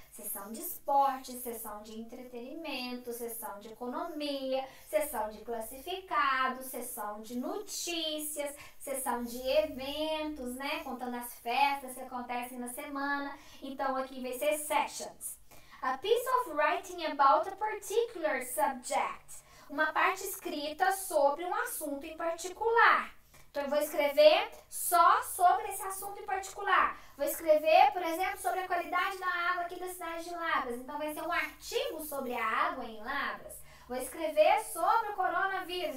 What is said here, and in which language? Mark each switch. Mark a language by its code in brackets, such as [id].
[pt] Seção de esporte, seção de entretenimento, seção de economia, seção de classificados, seção de notícias, seção de eventos, né? Contando as festas que acontecem na semana. Então, aqui vai ser sessions. [en] A piece of writing about a particular subject. [pt] Uma parte escrita sobre um assunto em particular. Então, eu vou escrever só sobre esse assunto em particular. Vou escrever, por exemplo, sobre a qualidade da água aqui da cidade de Lavras. Então, vai ser um artigo sobre a água em Lavras. Vou escrever sobre o coronavírus.